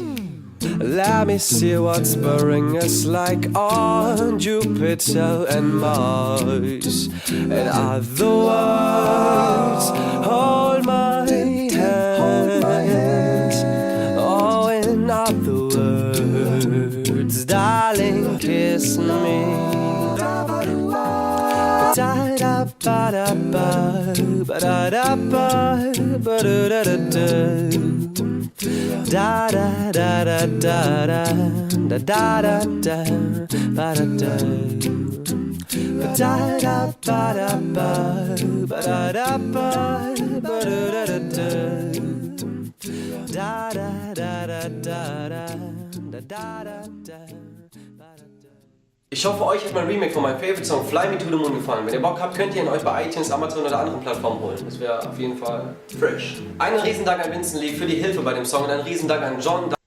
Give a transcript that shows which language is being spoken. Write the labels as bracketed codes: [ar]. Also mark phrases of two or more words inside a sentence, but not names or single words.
[en] Let me see what's burning us like on Jupiter and Mars. In other words, hold my hand. Oh, in other words, darling, kiss me. Da da ba da ba ba da da ba ba da da da da da da da da da da da da ba da da da da ba da ba ba da da ba ba da da da da da da da da da da. [de] Ich hoffe, euch hat mein Remake von meinem Favorite-Song Fly Me to the Moon gefallen. Wenn ihr Bock habt, könnt ihr ihn euch bei iTunes, Amazon oder anderen Plattformen holen. Das wäre auf jeden Fall fresh. Einen Riesendank an Vincent Lee für die Hilfe bei dem Song und einen Riesendank an John.